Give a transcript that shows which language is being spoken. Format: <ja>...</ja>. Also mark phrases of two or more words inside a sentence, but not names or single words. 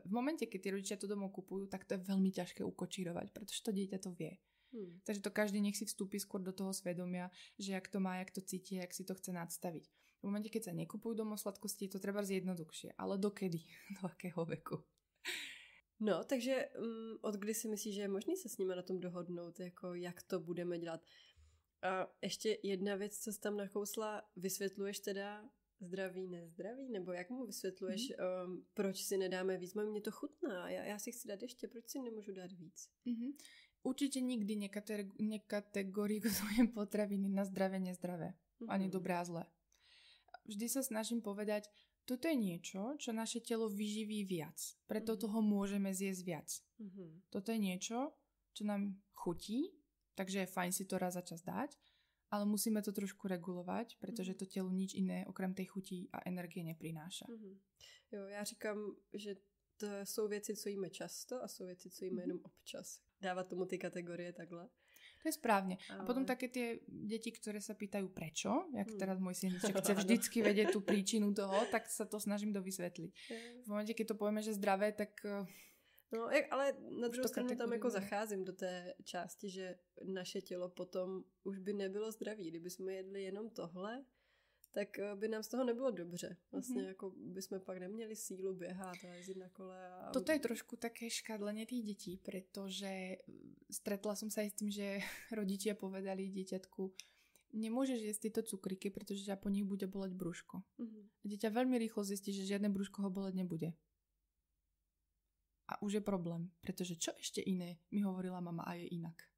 <sk>V momente, keď tí rodičia to domov kupujú, tak to je veľmi ťažké ukočírovať, pretože to dieťa to vie. Takže to každý nech si vstúpi skôr do toho svedomia, že jak to má, jak to cíti, jak si to chce nadstaviť. V momente, keď sa nekupujú domov sladkosti, je to treba zjednoduchšie. Ale dokedy? Do akého veku? No,</sk> <cs>takže od kdy si myslíš, že je možný se s nimi na tom dohodnout, jako jak to budeme dělat? A ještě jedna věc, co jsi tam nakousla, vysvětluješ teda zdraví, nezdraví? Nebo jak mu vysvětluješ, proč si nedáme víc? Mně to chutná, já si chci dát ještě, proč si nemůžu dát víc?</cs> <sk>Určite nikdy nekategorizujem potraviny na zdravé, nezdravé. Ani dobré a zlé. Vždy sa snažím povedať, toto je niečo, čo naše telo vyživí viac. Preto toho môžeme zjesť viac. Toto je niečo, čo nám chutí, takže je fajn si to raz za čas dať, ale musíme to trošku regulovať, pretože to telo nič iné okrem tej chutí a energie neprináša.</sk> <cs>Jo, já říkám, že to jsou věci, co jíme často a jsou věci, co jíme jenom občas. Dávat tomu ty kategorie takhle.</cs> <sk>To je správne. A potom také tie deti, ktoré sa pýtajú prečo, jak teraz môj syniček chce vždycky vedieť tú príčinu toho, tak sa to snažím dovysvetliť. V momente, keď to povieme, že zdravé, tak... No,</sk> <cs>ale na druhou stranu tam jako zacházím do té části, že naše tělo potom už by nebylo zdraví. Kdyby jsme jedli jenom tohle, tak by nám z toho nebylo dobře.</cs> <sk>Vlastne ako by sme</sk> <cs>pak neměli sílu běhat a jezdit na kole.</cs> <sk>Toto je trošku také škadlenie tých detí, pretože stretla som sa aj s tým, že rodičia povedali dieťatku, nemôžeš jesť tieto cukriky, pretože ťa po nich bude boleť brúško. A dieťa veľmi rýchlo zistí, že žiadne brúško ho boleť nebude. A už je problém, pretože čo ešte iné mi hovorila mama a je inak.</sk>